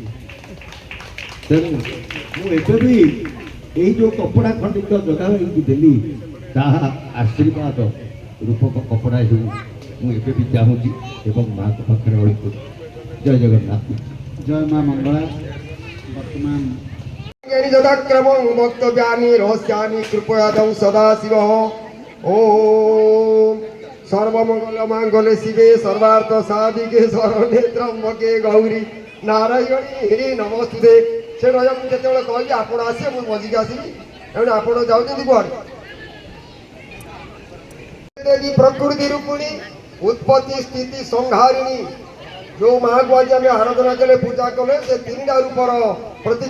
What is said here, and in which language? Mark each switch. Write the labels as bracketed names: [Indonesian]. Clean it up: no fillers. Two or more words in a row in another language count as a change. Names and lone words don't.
[Odia] ତେଣୁ ମୁଁ ଏବେ ବି ଏଇ ଯେଉଁ କପଡ଼ା ଖଣ୍ଡିକ ଜଗା ଭାଇକି ଦେଲି ତାହା ଆଶୀର୍ବାଦ ରୂପକ କପଡ଼ା ହେଉ ମୁଁ ଏବେ ବି ଚାହୁଁଛି ଏବଂ ମାଙ୍କ ପାଖରେ ଅଳି କରୁଛି। ଜୟ ଜଗନ୍ନାଥ। ଜୟ ମା ମଙ୍ଗଳା। ବର୍ତ୍ତମାନ [Sanskrit] যদাক্রমং বক্তব্যানি রহস্যানি কৃপয়াদং সদাশিব। ওম সর্বমঙ্গল মাঙ্গলে শিবে সর্বার্থ সাধিকে শরণে ত্রম্বকে গৌরী নারায়ণী নমস্তুতে। [Odia] ସେ ରହିବ। ମୁଁ ଯେତେବେଳେ କହିବି ଆପଣ ଆସିବେ, ମୁଁ ମଝିକି ଆସିବି। ତେଣୁ ଆପଣ ଯାଉଛନ୍ତି କୁଆଡ଼େ? [Sanskrit] ଦେବୀ ପ୍ରକୃତି ରୂପିଣୀ ଉତ୍ପତ୍ତି ସ୍ଥିତି ସଂହାରିଣୀ। [Odia] ଯେଉଁ ମାଆକୁ ଆଜି ଆମେ ଆରାଧନା କଲେ, ପୂଜା କଲେ, ସେ 3ଟା ରୂପର ପ୍ରତୀକ।